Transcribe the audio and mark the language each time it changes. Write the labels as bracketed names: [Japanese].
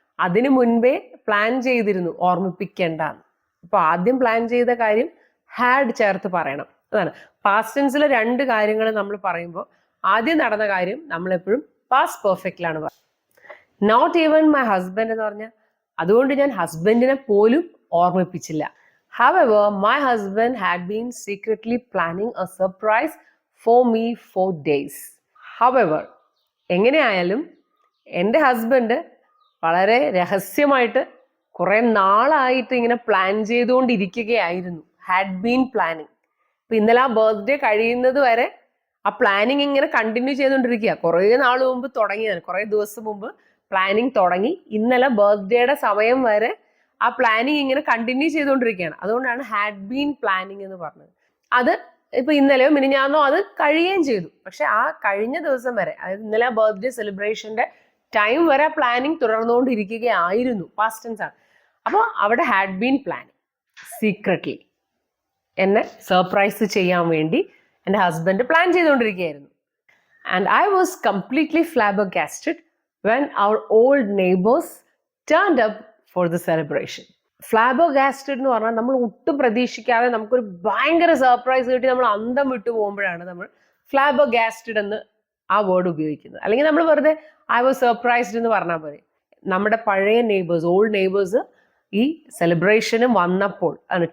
[Malayalam] അതിനു മുൻപേ പ്ലാൻ ചെയ്തിരുന്നു ഓർമ്മിപ്പിക്കേണ്ടെന്ന്. അപ്പോൾ ആദ്യം പ്ലാൻ ചെയ്ത കാര്യം ഹാഡ് ചേർത്ത് പറയണം. അതാണ് പാസ്റ്റ് ടെൻസിലെ രണ്ട് കാര്യങ്ങൾ നമ്മൾ പറയുമ്പോൾ ആദ്യം നടന്ന കാര്യം നമ്മളെപ്പോഴും പാസ്റ്റ് പെർഫെക്റ്റിലാണ് പറയുന്നത്. [English] not even my husband [Malayalam] എന്ന് പറഞ്ഞാൽ അതുകൊണ്ട് ഞാൻ ഹസ്ബൻഡിനെ പോലും ഓർമ്മിപ്പിച്ചില്ല. [English] However, my husband had been secretly planning a surprise for me for days. [Malayalam] However, എങ്ങനെയായാലും എൻ്റെ ഹസ്ബൻഡ് വളരെ രഹസ്യമായിട്ട് കുറെ നാളായിട്ട് ഇങ്ങനെ പ്ലാൻ ചെയ്തുകൊണ്ടിരിക്കുകയായിരുന്നു. Had been planning. ഇപ്പൊ ഇന്നലെ ആ ബർത്ത്ഡേ കഴിയുന്നത് വരെ ആ പ്ലാനിങ് ഇങ്ങനെ കണ്ടിന്യൂ ചെയ്തുകൊണ്ടിരിക്കുക. കുറേ നാൾ മുമ്പ് തുടങ്ങിയതാണ്, കുറേ ദിവസം മുമ്പ് പ്ലാനിങ് തുടങ്ങി. ഇന്നലെ ബർത്ത്ഡേയുടെ സമയം വരെ ആ പ്ലാനിങ് ഇങ്ങനെ കണ്ടിന്യൂ ചെയ്തുകൊണ്ടിരിക്കുകയാണ്. അതുകൊണ്ടാണ് ഹാഡ് ബീൻ പ്ലാനിങ് എന്ന് പറഞ്ഞത്. അത് ഇപ്പൊ ഇന്നലെയോ മിനിഞ്ഞാന്നോ അത് കഴിയുകയും ചെയ്തു. പക്ഷെ ആ കഴിഞ്ഞ ദിവസം വരെ, അതായത് ഇന്നലെ ബർത്ത്ഡേ സെലിബ്രേഷന്റെ ടൈം വരെ പ്ലാനിങ് തുടർന്നുകൊണ്ടിരിക്കുകയായിരുന്നു. പാസ്റ്റ് ടെൻസ് ആണ്. അപ്പോൾ അവിടെ ഹാഡ് ബീൻ പ്ലാനിങ്. സീക്രട്ട്ലി എന്നെ സർപ്രൈസ് ചെയ്യാൻ വേണ്ടി എൻ്റെ husband plan ചെയ്തുകൊണ്ടിരിക്കുകയായിരുന്നു. [English] And I was completely flabbergasted when our old neighbors turned up for the celebration. [Malayalam] ഫ്ലാബർഗാസ്റ്റഡ് എന്ന് പറഞ്ഞാൽ നമ്മൾ ഒട്ടും പ്രതീക്ഷിക്കാതെ നമുക്കൊരു ഭയങ്കര സർപ്രൈസ് കിട്ടി നമ്മൾ അന്തം വിട്ടു പോകുമ്പോഴാണ് നമ്മൾ ഫ്ലാബർഗാസ്റ്റഡ് എന്ന് ആ വേർഡ് ഉപയോഗിക്കുന്നത്. അല്ലെങ്കിൽ നമ്മൾ വെറുതെ [English] I was surprised [Malayalam] എന്ന് പറഞ്ഞാൽ പോലെ. നമ്മുടെ പഴയ നെയ്ബേഴ്സ്, ഓൾഡ് നെയ്ബേഴ്സ് ഈ സെലിബ്രേഷന് വന്നപ്പോൾ ആണ്.